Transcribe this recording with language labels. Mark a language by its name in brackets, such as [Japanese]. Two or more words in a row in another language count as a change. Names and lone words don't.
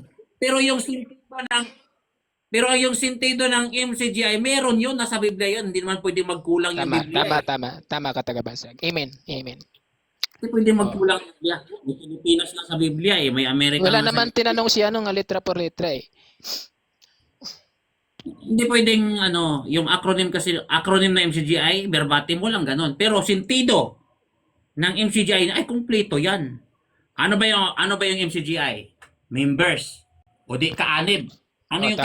[Filipino] Pero yung sentido ng MCGI, meron yun, nasa Biblia yun. Hindi naman pwede magkulang yung Biblia. Tama ka, tagabasag. Amen. Hindi pwede magkulang yung Biblia. May Pilipinas lang sa Biblia may Amerika Wala lang naman tinanong si nga [Spanish] letra por letra [Filipino] eh. Hindi pwedeng yung acronym na MCGI, verbatim, walang ganon. Pero sentido ng MCGI ay kumpleto yan. Ano ba yung MCGI? Members. O di kaanib. Ano yung